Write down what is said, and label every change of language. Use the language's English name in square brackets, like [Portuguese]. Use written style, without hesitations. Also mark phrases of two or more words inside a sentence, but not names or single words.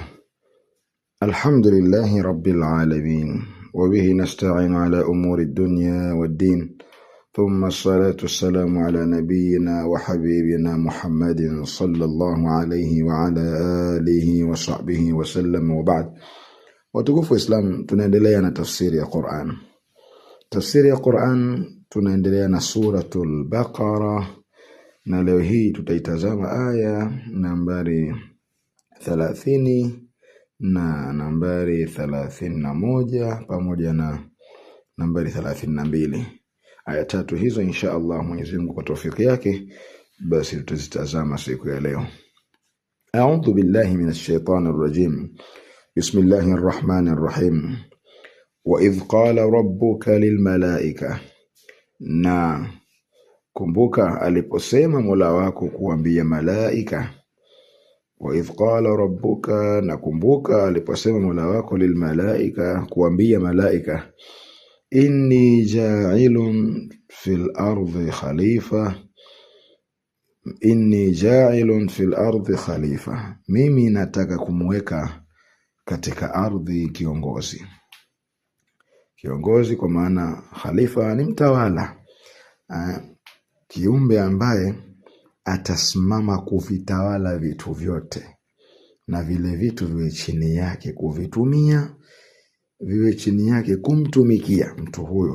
[Arabic] الحمد لله رب العالمين، وبه نستعين على أمور الدنيا والدين، ثم الصلاة والسلام على نبينا وحبيبنا محمد صلى الله عليه وعلى آله وصحبه وسلم، وبعد. [Swahili] Watukufu Islam, tunaendelea na tafsiri ya Qur'an. Tafsiri ya Qur'an tunaendelea na suratul Baqara, na leo hii tutaitazama aya nambari 30 na nambari 31 pamoja na nambari 32. Aya tatu hizo [Arabic] إن شاء الله [Swahili] Mwenyezi Mungu kwa tawfiki yake basi tutazitazama siku ya leo. [Arabic] أعوذ بالله من الشيطان الرجيم. بسم الله الرحمن الرحيم. وإذ قال ربك للملائكة, [Swahili] na kumbuka aliposema Mola wako kuambia malaika. [Arabic] وإذ قال ربك, [Swahili] na kumbuka aliposema Mola wako [Arabic] للملائكة [Swahili] kuambia malaika, [Arabic] إني جاعل في الأرض خليفة، إني جاعل في الأرض خليفة, [Swahili] mimi nataka kumweka katika ardhi kiongozi. Kiongozi kwa maana khalifa ni mtawala, kiumbe ambaye atasimama kuvitawala vitu vyote, na vile vitu viwe chini yake kuvitumia, viwe chini yake kumtumikia mtu huyo.